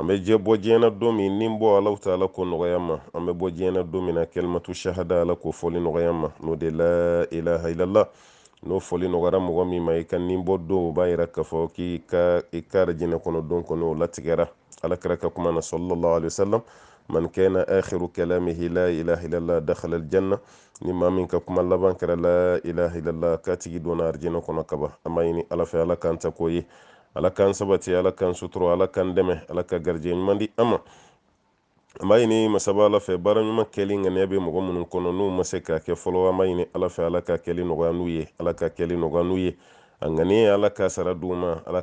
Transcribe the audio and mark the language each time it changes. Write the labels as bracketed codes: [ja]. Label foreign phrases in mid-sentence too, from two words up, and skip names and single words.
[bm] bɛ jɛ bɔ diɲɛ na don min ni bɔ alaw taala ko nɔgɔya ma an bɛ bɔ diɲɛ na don min na [ar] كلمة الشهادة [bm] ala ko fɔli nɔgɔya ma n'o de [ar] لا إله إلا الله [bm] n'o fɔli nɔgɔyara mɔgɔ min ma i ka nin bɔ don o b'a yira k'a fɔ k'i ka jinɛ kɔnɔ don kɔnɔ o latigɛra ala kɛra ka kuma na [ar] صلى الله عليه وسلم من كان آخر كلامه لا إله إلا الله دخل الجنة [bm] ni maa min ka kuma laban kɛra [ar] لا إله إلا الله [bm] k'a tigi donna arjɛnɛ kɔnɔ kaban an b'a ɲini ala fɛ ala k'an ta k'o ye ala k'an sabati ala k'an suturo ala k'an dɛmɛ ala ka garijɛ ɲuman di an ma an b'a ɲini masaba ala fɛ baara ɲuman kɛli ŋaniya bɛ mɔgɔ minnu kɔnɔ n'u ma se k'a kɛ fɔlɔ an b'a ɲini ala fɛ ala ka kɛli nɔgɔya n'u ye ala ka kɛli nɔgɔya n'u ye a ŋaniya ala ka sara d'u ma ala